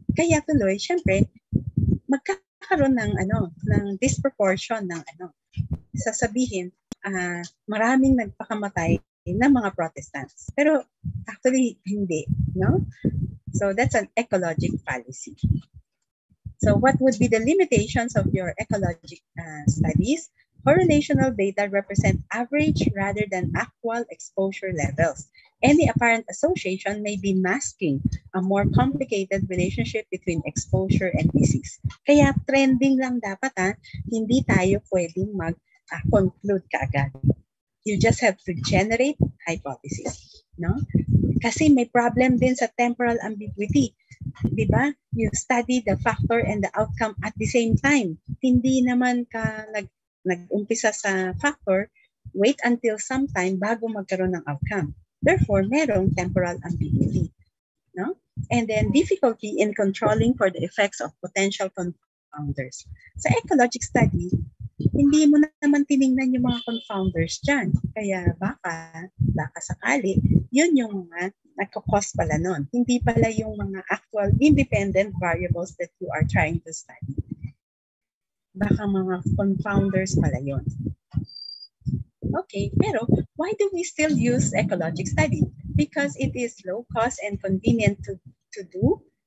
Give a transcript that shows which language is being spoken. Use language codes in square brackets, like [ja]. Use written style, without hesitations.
[tl] Kaya tuloy, syempre, magkakaroon ng disproportion ng sasabihin, maraming nagpakamatay ng mga Protestants. Pero actually, hindi. No? [en] So that's an ecologic fallacy. So what would be the limitations of your ecologic studies? Correlational data represent average rather than actual exposure levels. Any apparent association may be masking a more complicated relationship between exposure and disease. [tl] Kaya trending lang dapat, hindi tayo pwedeng mag-conclude kaagad. [en] You just have to generate hypothesis. No? [tl] Kasi may problem din sa [en] temporal ambiguity. Diba? You study the factor and the outcome at the same time. [tl] Hindi naman ka nag-umpisa sa factor, [en] wait until sometime [tl] bago magkaroon ng outcome. [en] Therefore, merong temporal ambiguity. No? And then difficulty in controlling for the effects of potential confounders. [tl] Sa ecologic study, hindi mo naman tiningnan yung mga confounders dyan. Kaya baka sakali, yun yung mga nagkakos pala nun. Hindi pala yung mga [en] actual independent variables that you are trying to study. [tl] Baka mga confounders pala yun. [en] Okay, pero why do we still use ecologic study? Because it is low cost and convenient to do.